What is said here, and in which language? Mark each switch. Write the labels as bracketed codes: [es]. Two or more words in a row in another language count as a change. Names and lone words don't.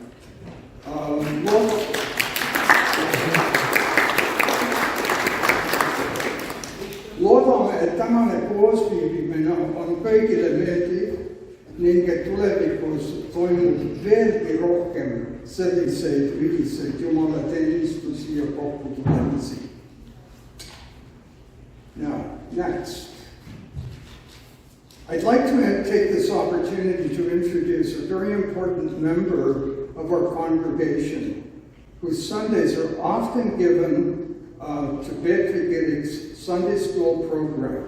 [et] Loodame, et tänane koosviibimine on kõigile meeldiv ning et tulevikus toimub veelgi rohkem selliseid ühiseid jumalateenistusi ja kokkutulemisi. [en] Now, next. I'd like to take this opportunity to introduce a very important member of our congregation whose Sundays are often given to Peetri Kirik's Sunday school program.